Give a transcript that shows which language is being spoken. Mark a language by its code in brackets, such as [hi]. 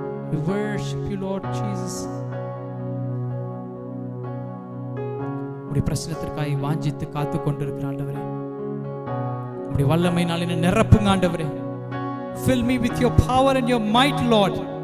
[en] We worship you, Lord Jesus. [ta] உம்முடைய பிரசன்னத்திற்காக வாஞ்சித்து காத்து கொண்டிருக்கிற ஆண்டவரே, உம்முடைய வல்லமையினால் என்னை நிரப்புங்க ஆண்டவரே. [en] Fill me with your power and your might, Lord.